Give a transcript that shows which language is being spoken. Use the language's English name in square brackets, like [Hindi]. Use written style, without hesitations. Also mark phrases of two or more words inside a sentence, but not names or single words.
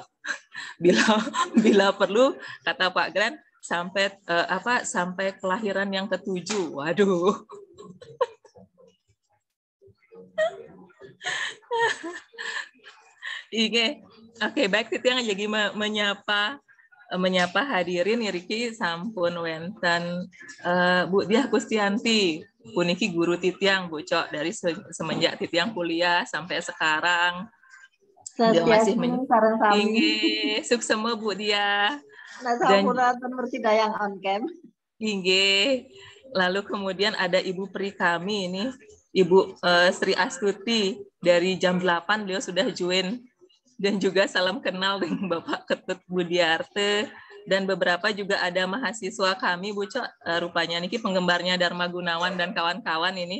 [Indonesian] Bila perlu kata Pak Gran sampai sampai kelahiran yang ke-7. Waduh. Oke, baik Titiang jadi menyapa hadirin [Balinese] Riki sampun wenten [Indonesian] Bu Diah Kustianti, puniki guru Titiang Bu Cok dari semenjak Titiang kuliah sampai sekarang. Dia masih tinggi, suksema Bu Diah. Dan bertidayang [English] on cam. [Indonesian] Inggih. Lalu kemudian ada Ibu Pri kami ini, Ibu Sri Astuti dari jam 8 beliau sudah join Dan juga salam kenal dengan Bapak Ketut Budiarte, dan beberapa juga ada mahasiswa kami, Bu Cok, rupanya niki penggemarnya Dharma Gunawan dan kawan-kawan ini.